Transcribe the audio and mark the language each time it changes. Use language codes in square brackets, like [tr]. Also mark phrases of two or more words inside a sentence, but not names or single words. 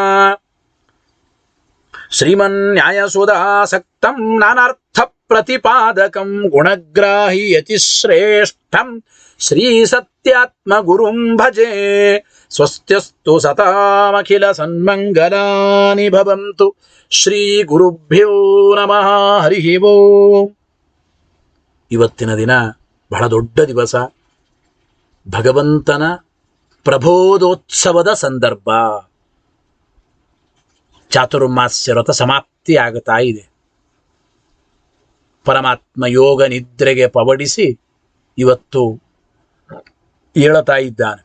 [sa] श्रीमन्न्यायसुधासक्तं नानार्थ प्रतिपादकं गुणग्राहि यतिश्रेष्ठं श्री सत्यात्म गुरुं भजे स्वस्त्यस्तु सतामखिल सन्मङ्गलानि भवन्तु श्री गुरुभ्यो नमः हरि ओं. [kn] ಇವತ್ತಿನ ದಿನ ಬಹಳ ದೊಡ್ಡ ದಿವಸ, ಭಗವಂತನ ಪ್ರಬೋಧೋತ್ಸವದ ಸಂದರ್ಭ. ಚಾತುರ್ಮಾಸ್ಯ ವ್ರತ ಸಮಾಪ್ತಿ ಆಗುತ್ತಾ ಇದೆ. ಪರಮಾತ್ಮ ಯೋಗ ನಿದ್ರೆಗೆ ಪವಡಿಸಿ ಇವತ್ತು ಏಳುತ್ತಾ ಇದ್ದಾನೆ.